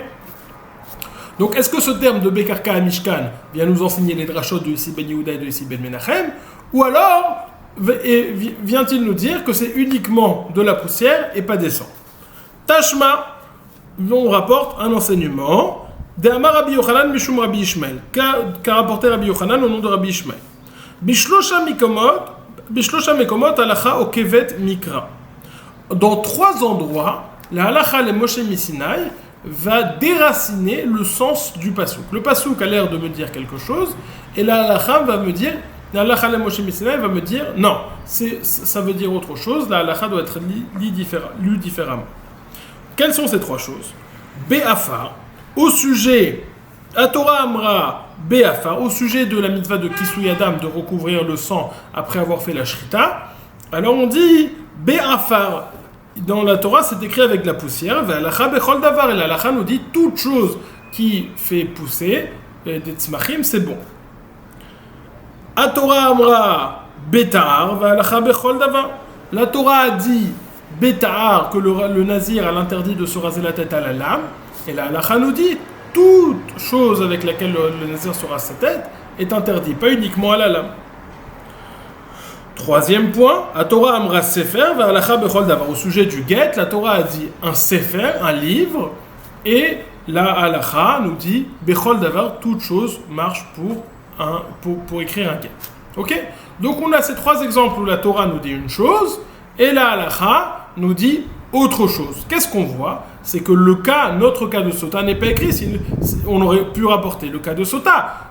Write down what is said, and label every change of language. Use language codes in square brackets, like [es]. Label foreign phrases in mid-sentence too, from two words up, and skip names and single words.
[fr] Donc, est-ce que ce terme de Bekarka à Mishkan vient nous enseigner les drachot de Issi ben Yehuda et de Issi ben Menachem? Ou alors, vient-il nous dire que c'est uniquement de la poussière et pas des cendres? Tashma, on rapporte un enseignement d' [he] אמר רבי יוחנן משום רבי ישמעאל, [fr] qu'a rapporté Rabbi Yochanan au nom de Rabbi Ishmael. [he] בשלושה מקומות הלכה עוקבת מקרא. [fr] Dans 3 endroits, la [he] הלכה למשה מסיני [fr] va déraciner le sens du pasouk. Le pasouk a l'air de me dire quelque chose, et la halakha va me dire, la [he] הלכה למשה מסיני [fr] va me dire, non, ça veut dire autre chose, la halakha doit être lue différemment. Quelles sont ces 3 choses? Be'afar, au sujet, à [he] תורה אמרה, [fr] Be'afar, au sujet de la mitzvah de [he] כיסוי הדם, [fr] de recouvrir le sang après avoir fait la shrita, alors on dit Be'afar, dans la Torah, c'est écrit avec de la poussière. [he] והלכה בכל דבר. [fr] Et l'alacha nous dit toute chose qui fait pousser des tzmachim, c'est bon. [he] התורה אמרה בתער והלכה בכל דבר. [fr] La Torah a dit beta'ar que le nazir a l'interdit de se raser la tête à la lame. Et la halacha nous dit toute chose avec laquelle le nazir se rase sa tête est interdit, pas uniquement à la lame. Troisième point, la [he] תורה אמרה ספר והלכה בכל דבר. [fr] Au sujet du guet, la Torah a dit un sefer, un livre, et la halacha nous dit [he] בכל דבר, [fr] toute chose marche pour écrire un guet. Ok? Donc on a ces trois exemples où la Torah nous dit une chose et la halacha nous dit autre chose. Qu'est-ce qu'on voit? C'est que notre cas de sota n'est pas écrit. On aurait pu rapporter le cas de sota.